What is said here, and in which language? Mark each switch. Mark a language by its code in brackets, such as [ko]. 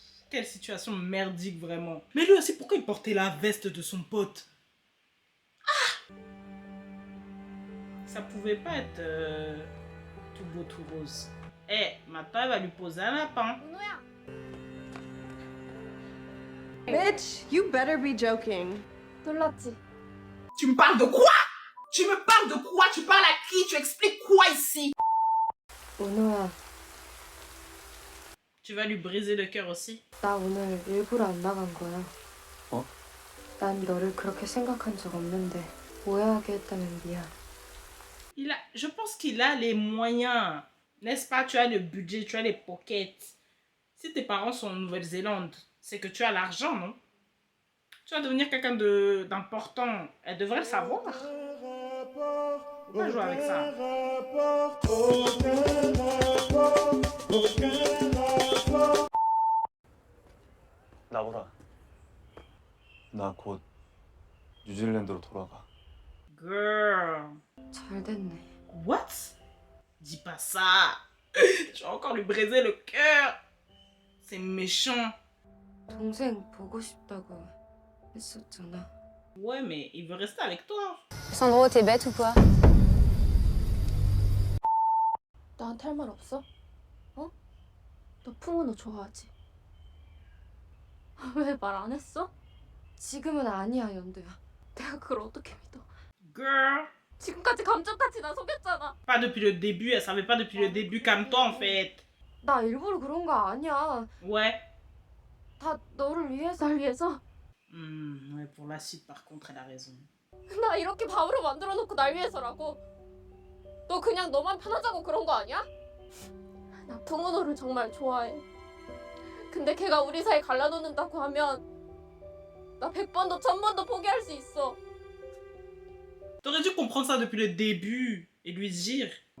[fr] Quelle situation merdique vraiment. Mais lui aussi pourquoi il portait la veste de son pote? Ah! Ça pouvait pas être tout beau tout rose. Eh, maintenant elle va lui poser un lapin. [en] Bitch, you better be joking. [ko] 놀랐지? [fr] Tu me parles de quoi? Tu me parles de quoi? Tu parles à qui? Tu expliques quoi ici? [ko] 은호야, [fr] Tu vas lui briser le cœur aussi? [ko] 나 오늘 일부러 안 나간 거야. 어? 난 너를 그렇게 생각한 적 없는데 오해하게 했다면 미안. [fr] Je pense qu'il a les moyens. N'est-ce pas? Tu as le budget, tu as les pockets. Si tes parents sont en Nouvelle-Zélande, c'est que tu as l'argent, non? Tu vas devenir quelqu'un d'important. Elle devrait le savoir. Faut pas jouer avec ça. [ko] 나보라. 나 곧 뉴질랜드로 돌아가. [en] Girl. [ko] 잘 됐네. [en] What? [fr] Dis pas ça. Tu vas encore lui briser le cœur. C'est méchant. [ko] 동생 보고 싶다고 했었잖아. [fr] Ouais, mais il veut rester avec toi. Sandro, t'es bête ou quoi? [ko] 나한테 할 말 없어? 어? 너 풍은호 좋아하지? 왜 말 안 했어? 지금은 아니야, 연두야. 내가 그걸 어떻게 믿어? [en] Girl. [ko] 지금까지 감정같이 나 속였잖아. [fr] Pas depuis le début. Elle savait pas depuis le début. Calme-toi, en fait. [ko] 나 일부러 그런 거 아니야. [fr] Ouais. [ko] 다 너를 위해서. 날 위해서? [fr] Ouais, pour la suite, par contre, elle a raison. [ko] 나 이렇게 바보로 만들어놓고 날 위해서라고? 너 그냥 너만 편하자고 그런 거 아니야? 나 풍은호를 정말 좋아해. 근데 걔가 우리 사이 갈라놓는다고 하면 나 100번도 1000번도 포기할 수 있어. [fr] T'aurais dû comprendre ça depuis le début et lui dire.